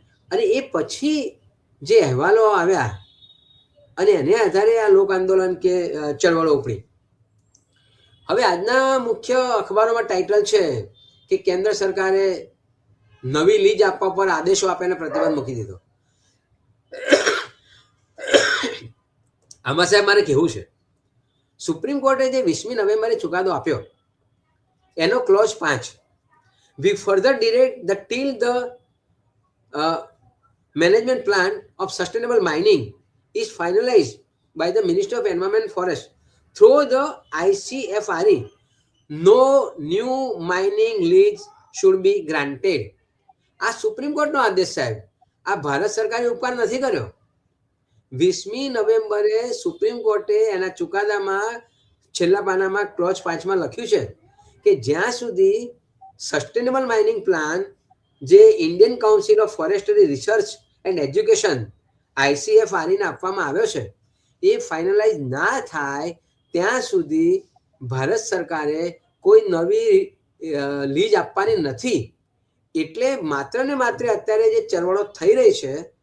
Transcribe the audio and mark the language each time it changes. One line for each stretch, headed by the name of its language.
Gujarati: અને એ પછી જે અહેવાલો આવ્યા અને એને આધારે આ લોક આંદોલન કે ચળવળો ઉપડી. હવે આજના મુખ્ય અખબારોમાં ટાઇટલ છે કે કેન્દ્ર સરકારે નવી લીજ આપવા પર આદેશો આપીને પ્રતિબંધ મૂકી દીધો. આમાં સાહેબ મારે કહેવું છે, સુપ્રીમ કોર્ટે જે 20મી નવેમ્બરે ચુકાદો આપ્યો એનો close 5,
English: we further direct the till the management plan of sustainable mining is finalized by the Ministry of Environment and Forest through the ICFRE, no new mining lease should be granted.
Gujarati: આ supreme કોર્ટનો આદેશ સાહેબ, આ ભારત સરકારે ઉપકાર નથી કર્યો. 20મી નવેમ્બરે supreme કોર્ટે એના ચુકાદામાં છેલ્લા પાનામાં ક્લોઝ 5માં લખ્યું છે કે જ્યાં સુધી સસ્ટેનેબલ માઇનિંગ પ્લાન જે Indian council of ફોરેસ્ટરી research and education ICFRE આપવામાં આવ્યો છે એ ફાઇનલાઇઝ ના થાય ત્યાં સુધી ભારત સરકારે કોઈ નવી લીજ આપવાની નથી. એટલે માત્ર ને માત્ર અત્યારે જે ચળવળો થઈ રહી છે